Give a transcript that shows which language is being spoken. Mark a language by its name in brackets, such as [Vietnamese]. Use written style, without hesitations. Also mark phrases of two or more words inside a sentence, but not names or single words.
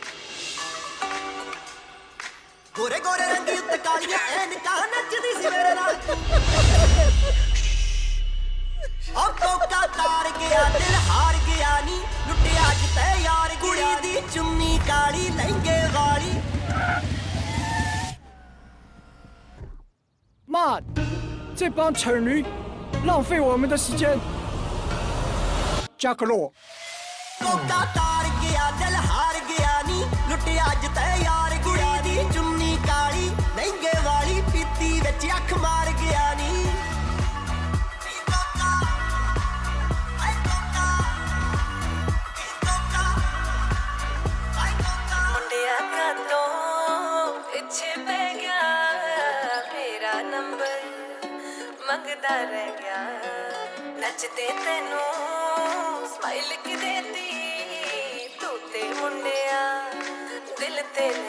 [Punjabi] ਗੋਰੇ ਗੋਰੇ ਰੰਗੀ ਉੱਤੇ ਕਾਲੀਆਂ ਐਨਕਾਂ ਨੱਚਦੀ ਸੀ ਮੇਰੇ ਨਾਲ ਉਹ ਕੋਕਾ ਤਾਰ ਗਿਆ ਦਿਲ ਹਾਰ ਗਿਆ ਨੀ ਲੁੱਟਿਆ ਜਿੱਤੇ ਯਾਰ ਕੁੜੀ ਦੀ ਚੁੰਨੀ ਕਾਲੀ ਲਹਿੰਗੇ ਵਾਲੀ [Chinese] 妈，这帮蠢驴浪费我们的时间。加克洛。 [Punjabi] ਕੋਕਾ ਤਾਰ ਗਿਆ ਦਿਲ ਹਾਰ ਗਿਆ ਨੀ ਲੁੱਟਿਆ ਜਿੱਤੇ ਯਾਰ ਕੁੜੀ ਦੀ ਚੁੰਨੀ ਕਾਲੀ ਲਹਿੰਗੇ ਵਾਲੀ ਪੀਤੀ ਵਿੱਚ ਅੱਖ ਮਾਰ ਗਿਆ ਨੀ ਮੁੰਡਿਆ ਕਾਤੋਂ ਪਿੱਛੇ ਪੈ ਗਿਆ ਮੇਰਾ ਨੰਬਰ ਮੰਗਦਾ ਰਹਿ ਗਿਆ ਨੱਚਦੇ ਤੈਨੂੰ ਸਮਾਈਲ ਕਿ ਦੇਤੀ ਤੂੰ ਤੇ ਮੁੰਡਿਆ ਦਿਲ ਤੇ ਲੈ